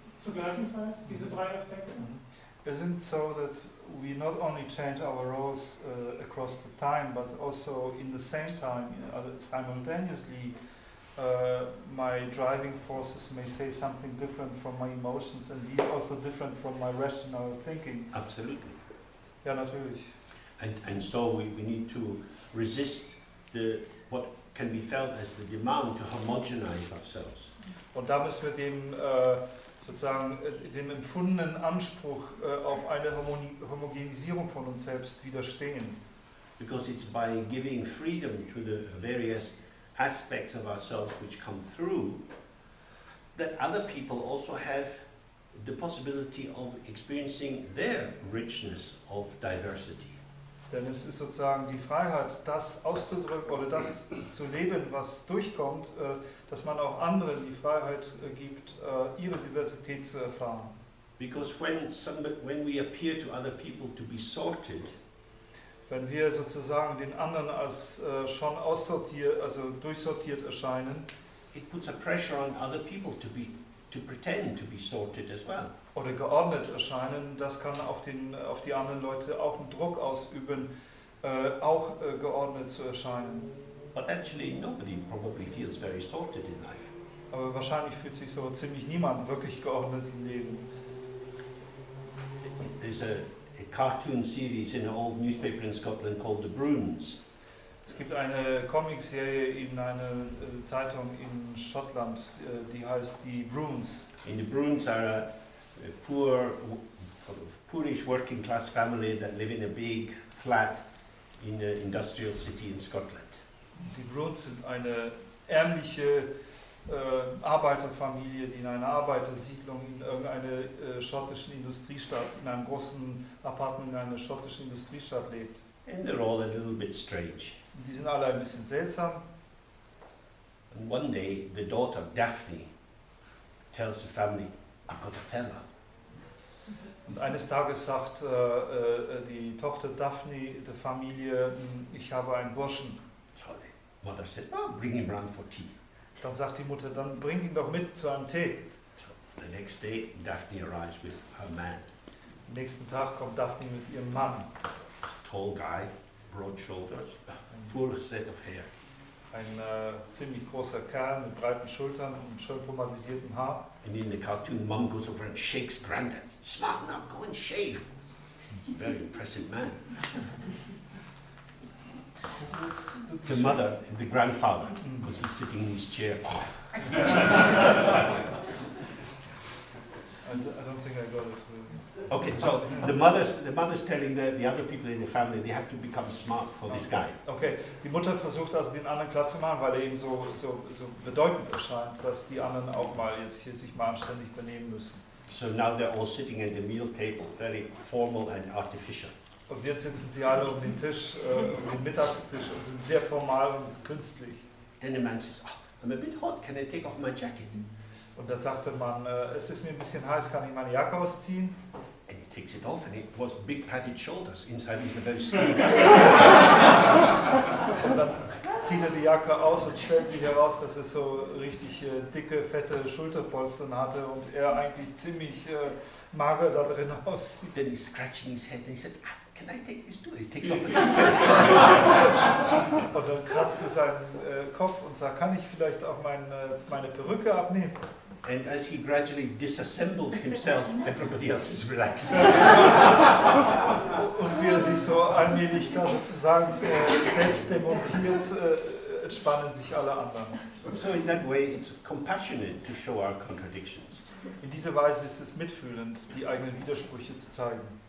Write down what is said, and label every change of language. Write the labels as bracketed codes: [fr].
[de] Zur gleichen Zeit, diese drei Aspekte? [en] Isn't so that we not only change our roles across the time, but also in the same time, simultaneously, my driving forces may say something different from my emotions and these also different from my rational thinking. Absolutely. [de] Ja, natürlich. [en] And so we need to resist what can be felt as the demand to homogenize ourselves. [de] Und da müssen wir dem sozusagen dem empfundenen Anspruch auf eine Homogenisierung von uns selbst widerstehen. [en] Because it's by giving freedom to the various aspects of ourselves which come through that other people also have the possibility of experiencing their richness of diversity. [de] Denn es ist sozusagen die Freiheit, das auszudrücken oder das zu leben, was durchkommt, dass man auch anderen die Freiheit gibt, ihre Diversität zu erfahren. [en] Because when we appear to other people to be sorted, [de] wenn wir sozusagen den anderen als schon aussortiert, also durchsortiert erscheinen, [en] it puts a pressure on other people to pretend to be sorted as well. [de] Oder geordnet erscheinen, das kann auf die anderen Leute auch einen Druck ausüben, auch geordnet zu erscheinen. [en] But actually nobody probably feels very sorted in life. [de] Aber wahrscheinlich fühlt sich so ziemlich niemand wirklich geordnet im Leben. [en] There's a cartoon series in an old newspaper in Scotland called The Bruins. [de] Es gibt eine Comicserie in einer Zeitung in Schottland, die heißt die Bruins. [en] And the Bruins are a poor, sort of poorish working class family that live in a big flat in an industrial city in Scotland. [de] Die Bruins sind eine ärmliche Arbeiterfamilie, die in einer Arbeitersiedlung in irgendeiner schottischen Industriestadt, in einem großen Apartment in einer schottischen Industriestadt lebt. [en] And they're all a little bit strange. [de] Und die sind alle ein bisschen seltsam. [en] And one day the daughter Daphne tells the family, I've got a fella. [de] Und eines Tages sagt die Tochter Daphne der Familie, ich habe einen Burschen. [en] So the mother says, oh, bring him round for tea. [de] Dann sagt die Mutter, dann bring ihn doch mit zu einem Tee. [en] So The next day, Daphne arrives with her man. [de] Am nächsten Tag kommt Daphne mit ihrem Mann. [en] Tall guy, broad shoulders, full set of hair. [de] Ein ziemlich großer Kerl mit breiten Schultern und schön pomadisiertem Haar. [en] And in the cartoon, Mum goes over and shakes Grandad. Smarten up, go and shave. He's a very impressive man. The mother, the grandfather, because he's sitting in his chair. I don't think I got it. Okay, so the mother's telling the other people in the family they have to become smart for this guy. [de] Okay, die Mutter versucht also den anderen klar zu machen, weil er eben so bedeutend erscheint, dass die anderen auch mal jetzt hier sich mal anständig benehmen müssen. [en] So now they're all sitting at the meal table, very formal and artificial. [de] Und jetzt sitzen sie alle um den Tisch, um den Mittagstisch und sind sehr formal und künstlich. [en] Then the man says, "Oh, I'm a bit hot. Can I take off my jacket?" [de] Und da sagte man, es ist mir ein bisschen heiß, kann ich meine Jacke ausziehen? [en] And he takes it off, and it was big padded shoulders. Inside is a very slim. [de] Und dann zieht er die Jacke aus und stellt sich heraus, dass es so richtig dicke, fette Schulterpolstern hatte und er eigentlich ziemlich mager da drin aussieht. [en] Then he's scratching his head and he says, "Can I take this too?" He takes off the jacket. [de] Und dann kratzt er seinen Kopf und sagt, kann ich vielleicht auch meine Perücke abnehmen? [en] And as he gradually disassembles himself, everybody else is relaxed. [de] Und wie er sich so allmählich da sozusagen selbst demontiert, entspannen sich alle anderen. [en] So in that way, it's compassionate to show our contradictions. [de] In dieser Weise ist es mitfühlend, die eigenen Widersprüche zu zeigen.